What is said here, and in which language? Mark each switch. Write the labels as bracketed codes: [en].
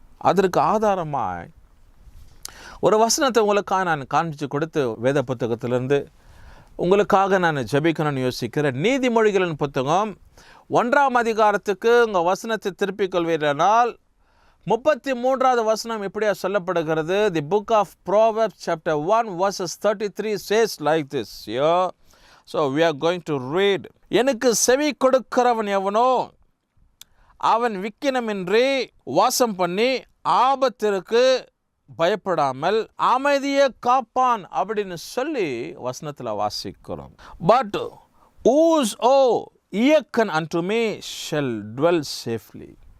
[ta] அதற்கு ஆதாரமாக ஒரு வசனத்தை உங்களுக்காக நான் காண்பிச்சு கொடுத்து வேத புத்தகத்திலிருந்து உங்களுக்காக நான் ஜெபிக்கணும்னு யோசிக்கிறேன். நீதிமொழிகளின் புத்தகம் 1ஆம் அதிகாரத்துக்கு உங்கள் வசனத்தை திருப்பிக் கொள்வீர்களானால் 33வது வசனம் இப்படியா சொல்லப்படுகிறது. [en] The book of Proverbs chapter 1 verses 33 says like this. So we are going to read. [ta] எனக்கு செவி கொடுக்கிறவன் எவனோ அவன் விக்கினமின்றி வாசம் பண்ணி ஆபத்திற்கு பயப்படாமல் அமைதியை காப்பான் அப்படின்னு சொல்லி வசனத்தில் வாசிக்கிறோம். [en] But whose hearken unto me shall dwell safely.